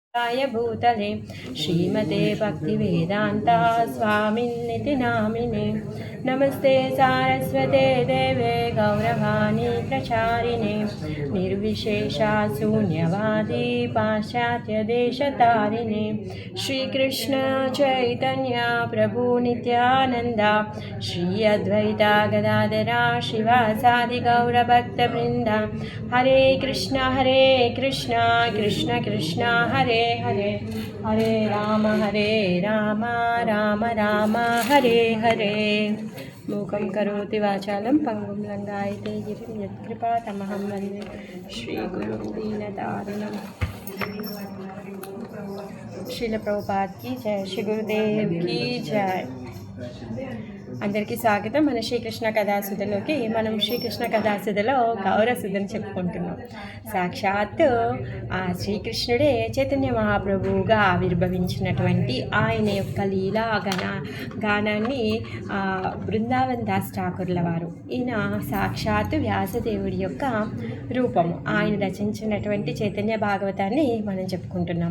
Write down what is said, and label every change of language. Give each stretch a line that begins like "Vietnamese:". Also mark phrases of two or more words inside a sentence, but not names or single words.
Sanskrit: भूतले श्रीमते भक्तिवेदान्ता स्वामिन्निति नामिने नमस्ते सारस्वते देवे गौरवाणी प्रचारिणे निर्विशेषा शून्यवादी पाश्चात्यदेशतारिणे श्रीकृष्ण चैतन्य प्रभु नित्यानन्दा श्री अद्वैता गदाधरा शिवासादि गौरभक्तवृन्दा हरे कृष्ण कृष्ण कृष्ण हरे हरे हरे राम राम राम हरे हरे मूकं करोति वाचालं पंगुं लंघयते गिरिं यत्कृपातमहं वन्दे श्रीगुरुं दीनतारिणं।
Hindi: श्रील प्रभुपाद की जय, श्री गुरुदेव की जय।
Telugu: అందరికీ స్వాగతం। మన శ్రీకృష్ణ కథాసుధలోకి మనం శ్రీకృష్ణ కథాసుధలో గౌరసుధని చెప్పుకుంటున్నాం। సాక్షాత్తు ఆ శ్రీకృష్ణుడే చైతన్య మహాప్రభువుగా ఆవిర్భవించినటువంటి ఆయన యొక్క లీలా గానాన్ని బృందావన్ దాస్ ఠాకూర్ల వారు, ఈయన సాక్షాత్తు వ్యాసదేవుడి యొక్క రూపము, ఆయన రచించినటువంటి చైతన్య భాగవతాన్ని మనం చెప్పుకుంటున్నాం।